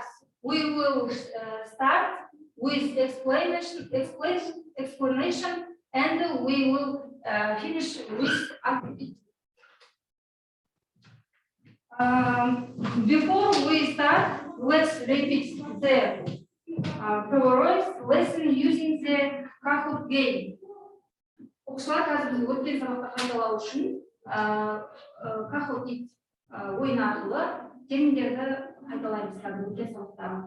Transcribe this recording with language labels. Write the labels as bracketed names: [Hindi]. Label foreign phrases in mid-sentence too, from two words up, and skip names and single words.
[English] We will start with explanation, and we will finish with activity. Before we start, let's repeat the previous lesson using the Kahoot game. [Kazakh] Оқушылар қазір біз өткен сабақта қайталау үшін Kahoot ойын арқылы терминдерді қайталаймыз қазір өткен сабақта.